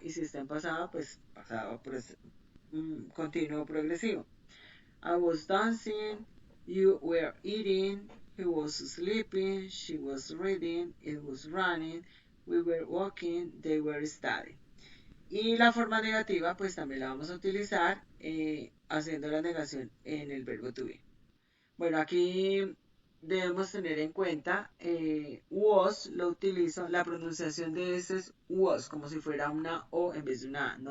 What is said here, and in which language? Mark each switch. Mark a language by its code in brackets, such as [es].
[es] Y si está en pasado, pues pasado continuo progresivo. [en] I was dancing, you were eating, he was sleeping, she was reading, it was running, we were walking, they were studying. [es] Y la forma negativa, pues también la vamos a utilizar haciendo la negación en el verbo to be. Bueno, aquí debemos tener en cuenta, was lo utilizo, la pronunciación de ese es was, como si fuera una O en vez de una A.